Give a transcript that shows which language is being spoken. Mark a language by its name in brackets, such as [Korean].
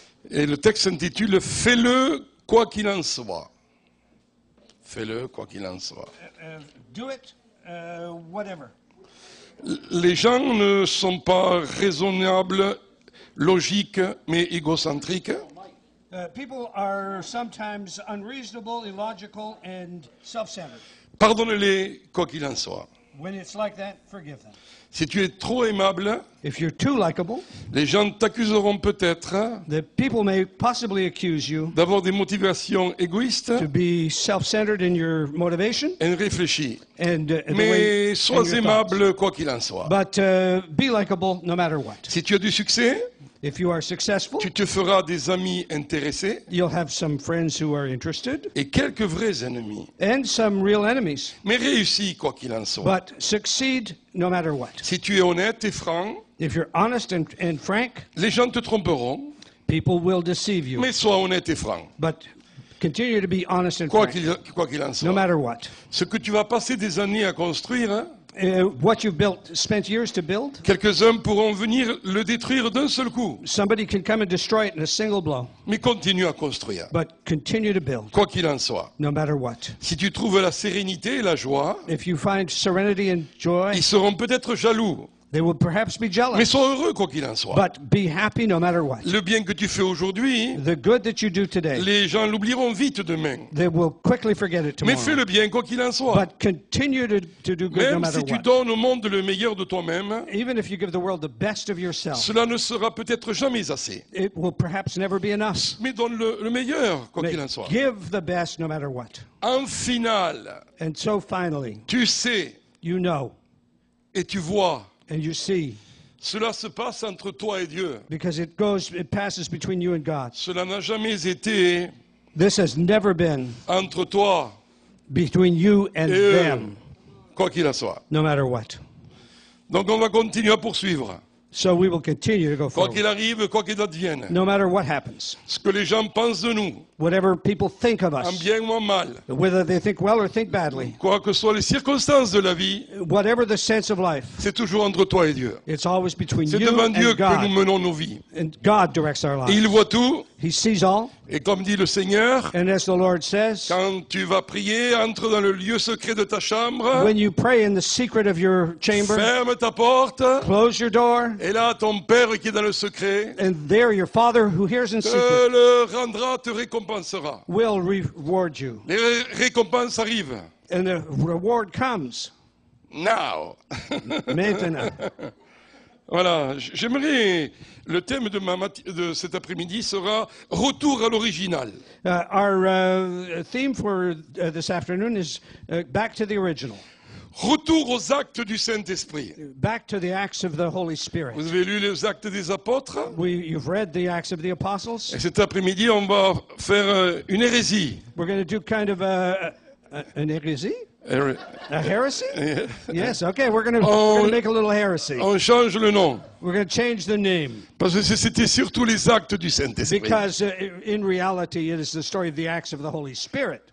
[French] Et le texte s'intitule « Fais-le quoi qu'il en soit ». Fais-le quoi qu'il en soit. [English] Do it, whatever. [French] Les gens ne sont pas raisonnables, logiques, mais égocentriques. [English] People are sometimes unreasonable, illogical, and self-centered. [French] Pardonne-les quoi qu'il en soit. [English] When it's like that, forgive them. [French] Si tu es trop aimable, [English] If you're too likable, [French] les gens t'accuseront peut-être [English] the people may possibly accuse you [French] d'avoir des motivations égoïstes [English] to be self-centered in your motivation [French] et réfléchies. [English] and the way [French] Mais [English] and [French] sois [English] your [French] aimable quoi qu'il en soit. [English] thoughts. But be likable no matter what. [French] Si tu as du succès, [English] If you are successful, [French] tu te feras des amis intéressés [English] you'll have some friends who are interested [French] et quelques vrais ennemis. [English] and some real enemies. [French] Mais réussis quoi qu'il en soit. [English] But succeed no matter what. [French] Si tu es honnête et franc, [English] If you're honest and frank, [French] les gens te tromperont, [English] people will deceive you. [French] mais sois honnête et franc. [English] But continue to be honest and [French] Quoi [English] frank, [French] qu'il en [English] no [French] soit. [English] matter what. [French] Ce que tu vas passer des années à construire, [English] What you've spent years to build, [French] quelques-uns pourront venir le détruire d'un seul coup. [English] somebody can come and destroy it in a single blow. [French] Mais continue à construire, [English] But continue to build, [French] quoi qu'il en soit. [English] no matter what. [French] Si tu trouves la sérénité et la joie, [English] If you find serenity and joy, [French] ils seront peut-être jaloux. [English] they will perhaps be [French] Mais [English] jealous. [French] sois heureux quoi qu'il en soit. [English] But be happy no matter what. [French] Le bien que tu fais aujourd'hui, [English] The good that you do today, [French] les gens l'oublieront vite demain. [English] they will quickly forget it [French] Mais fais [English] tomorrow. [French] le bien quoi qu'il en soit. [English] But continue to do good no [French] Même [English] matter [French] si tu [English] what. [French] donnes au monde le meilleur de toi-même, [English] Even if you give the world the best of yourself, [French] cela ne sera peut-être jamais assez. [English] it will perhaps never be enough. [French] Mais donne le meilleur quoi qu'il en soit. [English] Give the best no matter what. [French] En finale, [English] And so finally, [French] tu sais [English] you know [French] et tu vois, [English] and you see, [French] cela se passe entre toi et Dieu. [English] because it passes between you and God. [French] Cela n'a jamais été [English] This has never been [French] entre toi [English] between you and [French] et eux, [English] them, [French] quoi qu'il en soit. [English] no matter what. [French] Donc on va continuer à poursuivre. [English] So we will continue to go [French] Quoi [English] forward, [French] qu'il arrive, quoi qu'il advienne. [English] no matter what happens. [French] Ce que les gens pensent de nous, [English] Whatever people think of [French] en [English] us, [French] bien ou en mal, [English] whether they think well or think badly, [French] quoi que soient les circonstances de la vie, [English] whatever the sense of life, [French] c'est toujours entre toi et Dieu. [English] it's always between [French] C'est [English] you [French] devant Dieu [English] and [French] que nous [English] God. [French] menons nos vies. [English] And God directs our [French] Et il [English] lives. [French] voit tout. [English] He sees all. [French] Et comme dit le Seigneur, [English] And as the Lord says, [French] quand tu vas prier, entre dans le lieu secret de ta chambre, [English] when you pray in the secret of your chamber, [French] ferme ta porte, [English] close your door, [French] et là ton Père qui est dans le secret [English] and there your Father who hears in [French] te [English] secret [French] le rendra, te récompensera. [English] will reward you. [French] Les récompenses arrivent. [English] And the reward comes. Now. [French] Maintenant. Voilà, j'aimerais, le thème de cet après-midi sera retour à l'original. [English] Our theme for this afternoon is back to the original, [French] Retour aux actes du Saint-Esprit. [English] back to the acts of the Holy Spirit. [French] Vous avez lu les actes des apôtres? [English] You've read the Acts of the Apostles. [French] Et cet après-midi, on va faire une hérésie. [English] We're going to do kind of an heresy? A heresy? Yes, okay, we're going to make a little heresy. [French] On change le nom. [English] We're going to change the name. [French] Parce que c'était surtout les actes du Saint-Esprit. [English] Because in reality, it is the story of the acts of the Holy Spirit.